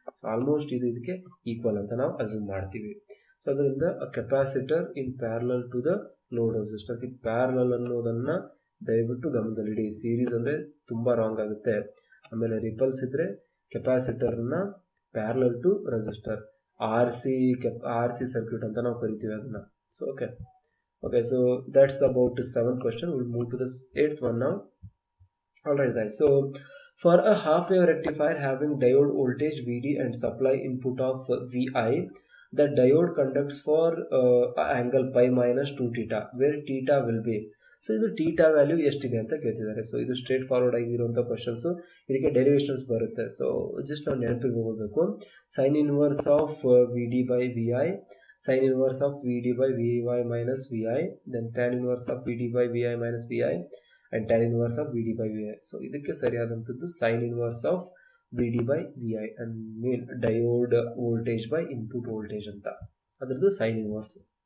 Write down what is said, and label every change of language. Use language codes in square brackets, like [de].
[kn] So almost ಇದು ಇದಕ್ಕೆ equal ಅಂತ ನಾವು ಅಸ್ಯೂಮ್ ಮಾಡ್ತೀವಿ. ಸೊ ಅದರಿಂದ [en] capacitor in parallel to the load resistance, [kn] ಈ ಪ್ಯಾರಲಲ್ ಅನ್ನೋದನ್ನು ದಯವಿಟ್ಟು ಗಮನದಲ್ಲಿಡಿ. ಸೀರೀಸ್ ಅಂದರೆ ತುಂಬ ರಾಂಗ್ ಆಗುತ್ತೆ. ಆಮೇಲೆ ರಿಪಲ್ಸ್ ಇದ್ದರೆ ಕೆಪಾಸಿಟರ್ನ parallel to resistor, R C circuit ಅಂತ ನಾವು ಕರಿತೀವಿ ಅದನ್ನು. So okay, so [en] that's about the 7th question. We'll move to the 8th one now. Alright guys, so for a half wave rectifier having diode voltage VD and supply input of VI, the diode conducts for angle pi minus 2 theta where theta will be. [kn] So ಇದು theta value ಎಷ್ಟಿದೆ ಅಂತ ಕೇಳ್ತಿದ್ದಾರೆ. So ಇದು straight forward ಆಗಿರುವಂಥ questions, ಇದಕ್ಕೆ derivations ಬರುತ್ತೆ. So just ನಾವು ನೆನಪಿಗೆ ಹೋಗಬೇಕು. [en] Sine inverse of V D by V I, sin inverse of Vd by Vy minus Vi, then tan inverse of Vd by Vi minus Vi, and tan inverse of Vd by Vi. So [kn] ಇದಕ್ಕೆ ಸರಿಯಾದಂಥದ್ದು [en] sin inverse of Vd by Vi and mean diode voltage by input voltage [kn] ಅಂತ, ಅದರದ್ದು [en] sin inverse.